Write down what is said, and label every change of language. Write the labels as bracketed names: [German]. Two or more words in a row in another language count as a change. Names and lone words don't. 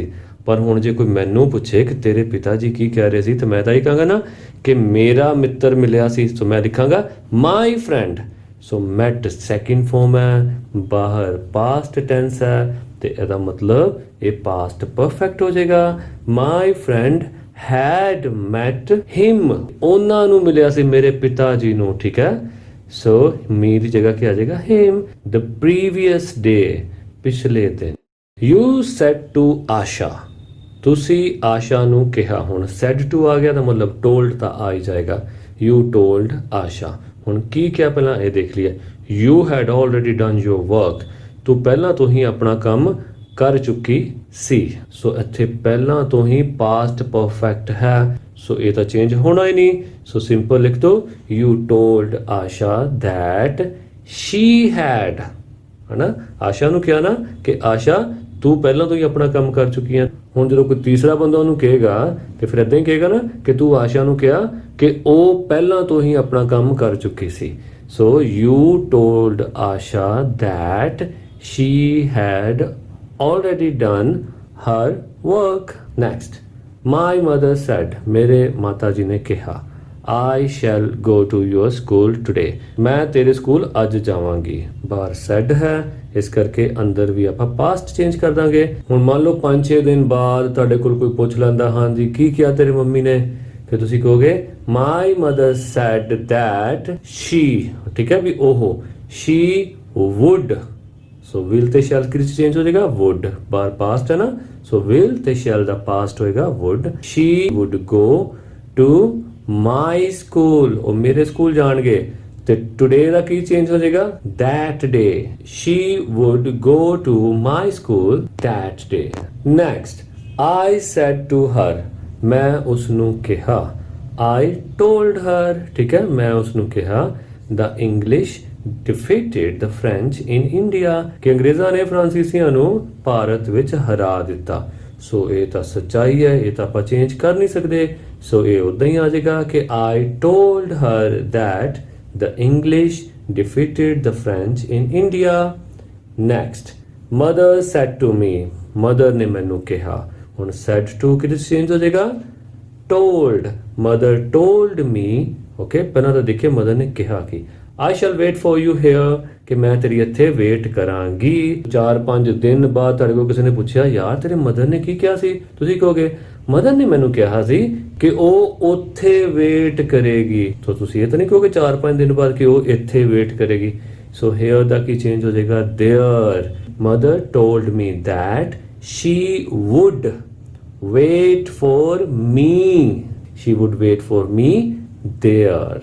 [Punjabi] ਪਰ ਹੁਣ ਜੇ ਕੋਈ ਮੈਨੂੰ ਪੁੱਛੇ ਕਿ ਤੇਰੇ ਪਿਤਾ ਜੀ ਕੀ ਕਹਿ ਰਹੇ ਸੀ, ਤਾਂ ਮੈਂ ਤਾਂ ਇਹ ਕਹਾਂਗਾ ਨਾ ਕਿ ਮੇਰਾ ਮਿੱਤਰ ਮਿਲਿਆ ਸੀ। ਸੋ ਮੈਂ ਲਿਖਾਂਗਾ [English] my friend. so met second form [Punjabi] ਹੈ, ਬਾਹਰ [English] past tense [Punjabi] ਹੈ ਤੇ ਇਹਦਾ ਮਤਲਬ ਇਹ [English] past perfect [Punjabi] ਹੋ ਜਾਏਗਾ। [English] my friend had met him. [Punjabi] ਉਹਨਾਂ ਨੂੰ ਮਿਲਿਆ ਸੀ ਮੇਰੇ ਪਿਤਾ ਜੀ ਨੂੰ। ਠੀਕ ਹੈ, ਸੋ me ਦੀ ਜਗ੍ਹਾ ਕੀ ਆ ਜਾਏਗਾ? [English] him. the previous day, [Punjabi] ਪਿਛਲੇ ਦਿਨ। [English] you said to [Punjabi] ਆਸ਼ਾ, ਤੁਸੀਂ ਆਸ਼ਾ ਨੂੰ ਕਿਹਾ। ਹੁਣ [English] said to [Punjabi] ਆ ਗਿਆ ਤਾਂ ਮਤਲਬ told ਤਾਂ ਆ ਹੀ ਜਾਏਗਾ। [English] you told [Punjabi] ਆਸ਼ਾ। ਹੁਣ ਕੀ ਕਿਹਾ ਪਹਿਲਾਂ ਇਹ ਦੇਖ ਲਈਏ। [English] you had already done your work. [Punjabi] ਤੂੰ ਪਹਿਲਾਂ ਤੋਂ ਹੀ ਆਪਣਾ ਕੰਮ ਕਰ ਚੁੱਕੀ ਸੀ। ਸੋ ਇੱਥੇ ਪਹਿਲਾਂ ਤੋਂ ਹੀ [English] past perfect [Punjabi] ਹੈ। ਸੋ ਇਹ ਤਾਂ ਚੇਂਜ ਹੋਣਾ ਹੀ ਨਹੀਂ। ਸੋ ਸਿੰਪਲ ਲਿਖ ਦੋ [English] you told Asha that she had, [Punjabi] ਹਨਾ। ਆਸ਼ਾ ਨੂੰ ਕਿਹਾ ਨਾ ਕਿ ਆਸ਼ਾ ਤੂੰ ਪਹਿਲਾਂ ਤੋਂ ਹੀ ਆਪਣਾ ਕੰਮ ਕਰ ਚੁੱਕੀ ਹੈ। ਹੁਣ ਜਦੋਂ ਕੋਈ ਤੀਸਰਾ ਬੰਦਾ ਉਹਨੂੰ ਕਹੇਗਾ ਤੇ ਫਿਰ ਇਦਾਂ ਹੀ ਕਹੇਗਾ ਨਾ ਕਿ ਤੂੰ ਆਸ਼ਾ ਨੂੰ ਕਿਹਾ ਕਿ ਉਹ ਪਹਿਲਾਂ ਤੋਂ ਹੀ ਆਪਣਾ ਕੰਮ ਕਰ ਚੁੱਕੀ ਸੀ। [English] so you told Asha that she had already done her work. Next, my mother said. [Punjabi] ਮੇਰੇ ਮਾਤਾ ਜੀ ਨੇ ਕਿਹਾ [English] I shall go to your school today. [Punjabi] ਮੈਂ ਤੇਰੇ ਸਕੂਲ ਅੱਜ ਜਾਵਾਂਗੀ। ਬਾਹਰ said ਹੈ, ਇਸ ਕਰਕੇ ਅੰਦਰ ਵੀ ਆਪਾਂ [English] past change [Punjabi] ਕਰ ਦਾਂਗੇ। ਹੁਣ ਮੰਨ ਲਓ 5-6 ਦਿਨ ਬਾਅਦ ਤੁਹਾਡੇ ਕੋਲ ਕੋਈ ਪੁੱਛ ਲੈਂਦਾ ਹਾਂਜੀ ਕੀ ਕਿਹਾ ਤੇਰੀ ਮੰਮੀ ਨੇ, ਫਿਰ ਤੁਸੀਂ ਕਹੋਗੇ [English] my mother said that she, [Punjabi] ਠੀਕ ਹੈ ਵੀ ਉਹ, [English] she would, so will [Punjabi] ਤੇ ਸ਼ੈਲ ਕਿਸ ਚੇਂਜ ਹੋ ਜਾਏਗਾ, ਵੁੱਡ, ਬਾਰ ਪਾਸਟ ਹੈ ਨਾ, [English] so will [Punjabi] ਤੇ ਸ਼ੈਲ ਦਾ ਪਾਸਟ ਹੋਏਗਾ ਵੁੱਡ। [English] she would go to my school, [Punjabi] ਉਹ ਮੇਰੇ ਸਕੂਲ ਜਾਣਗੇ, ਤੇ ਟੁਡੇ ਦਾ ਕੀ ਚੇਂਜ ਹੋ ਜਾਏਗਾ, [English] that day, she would go to my school that day। next, I said to her, [Punjabi] ਮੈਂ ਉਸ ਨੂੰ ਕਿਹਾ, [English] I told her, [Punjabi] ਠੀਕ ਹੈ, ਮੈਂ ਉਸ ਨੂੰ ਕਿਹਾ, [English] the English defeated the French in India, [Punjabi] ਕਿ ਅੰਗਰੇਜ਼ਾਂ ਨੇ ਫਰਾਂਸੀਸੀਆਂ ਨੂੰ ਭਾਰਤ ਵਿੱਚ ਹਰਾ ਦਿੱਤਾ। ਸੋ ਇਹ ਤਾਂ ਸੱਚਾਈ ਹੈ, ਇਹ ਤਾਂ ਆਪਾਂ ਚੇਂਜ ਕਰ ਨਹੀਂ ਸਕਦੇ, ਸੋ ਇਹ ਉਦਾਂ ਹੀ ਆ ਜਾਏਗਾ ਕਿ [English] I told her that the English defeated the French in India। next, mother said to me, mother [Punjabi] ਨੇ ਮੈਨੂੰ ਕਿਹਾ, ਹੁਣ [English] said to [Punjabi] ਕਿਹਦੇ ਚੇਂਜ ਹੋ ਜਾਏਗਾ, [English] told, mother told me, okay, [Punjabi] ਪਹਿਲਾਂ ਤਾਂ ਦੇਖਿਏ [English] mother [Punjabi] ਨੇ ਕਿਹਾ ਕਿ [English] I shall wait for you here, [Punjabi] ਕਿ ਮੈਂ ਤੇਰੀ ਇੱਥੇ ਵੇਟ ਕਰਾਂਗੀ। 4-5 ਦਿਨ ਬਾਅਦ ਤੁਹਾਡੇ ਕੋਲ ਕਿਸੇ ਨੇ ਪੁੱਛਿਆ ਯਾਰ ਤੇਰੇ ਮਦਰ ਨੇ ਕੀ ਕਿਹਾ ਸੀ, ਤੁਸੀਂ ਕਹੋਗੇ ਮਦਰ ਨੇ ਮੈਨੂੰ ਕਿਹਾ ਸੀ ਕਿ ਉਹ ਉੱਥੇ ਵੇਟ ਕਰੇਗੀ, ਸੋ ਤੁਸੀਂ ਇਹ ਤਾਂ ਨਹੀਂ ਕਹੋਗੇ 4-5 ਦਿਨ ਬਾਅਦ ਕਿ ਉਹ ਇੱਥੇ ਵੇਟ ਕਰੇਗੀ, ਸੋ ਹੇਅਰ ਦਾ ਕੀ ਚੇਂਜ ਹੋ ਜਾਏਗਾ, [English] there, mother told me that she would wait for me, she would wait for me there.